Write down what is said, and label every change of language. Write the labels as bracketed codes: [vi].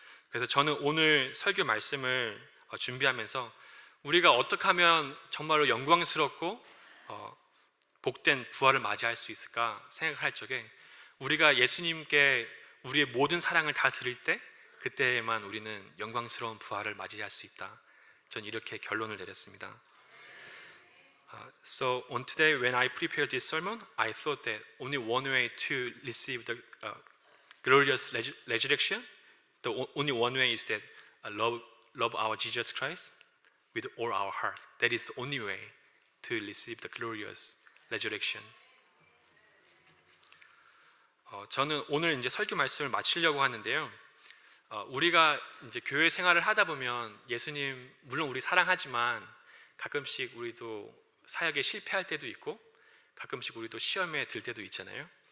[ko] 그래서 저는 오늘 설교 말씀을 준비하면서 우리가 어떻게 하면 정말로 영광스럽고 복된 부활을 맞이할 수 있을까 생각할 적에 우리가 예수님께 우리의 모든 사랑을 다 드릴 때 그때에만 우리는 영광스러운 부활을 맞이할 수 있다. 전 이렇게 결론을 내렸습니다. [en] So on today, when I prepared this sermon, I thought that only one way to receive the glorious resurrection, only one way is that love our Jesus Christ with all our heart. That is the only way to receive the glorious resurrection. [ko] 저는 오늘 이제 설교 말씀을 마치려고 하는데요. 우리가 이제 교회 생활을 하다 보면 예수님 물론 우리 사랑하지만 가끔씩 우리도 사역에 실패할 때도 있고 가끔씩 우리도 시험에 들 때도 있잖아요.